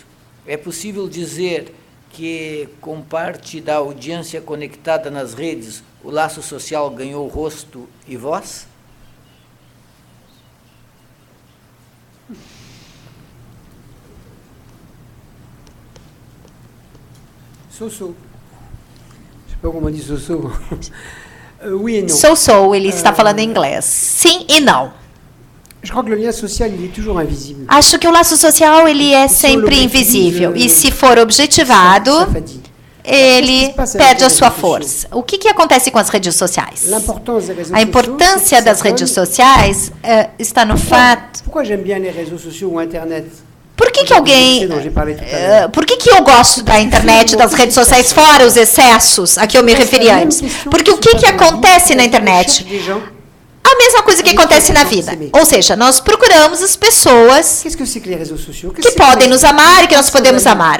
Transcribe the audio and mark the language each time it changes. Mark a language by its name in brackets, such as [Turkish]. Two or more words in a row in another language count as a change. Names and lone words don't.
[Portuguese] É possível dizer que, com parte da audiência conectada nas redes, o laço social ganhou rosto e voz? [English] So-so. [French] Je sais pas comment on dit so-so. Oui et non. [English] So-so, [Portuguese] ele está falando em inglês. Sim e não. [French] Je crois que le lien social, il est toujours invisible. [Portuguese] Acho que o laço social ele é sempre invisível. E se for objetivado, ele perde a sua força. O que acontece com as redes sociais? A importância das redes sociais está no fato... [French] Pourquoi j'aime bien les réseaux sociaux ou Internet? [Portuguese] Por que alguém... Por que eu gosto da internet, das redes sociais, fora os excessos a que eu me referi antes? Porque o que acontece na internet? A mesma coisa que acontece na vida. Ou seja, nós procuramos as pessoas que podem nos amar e que nós podemos amar.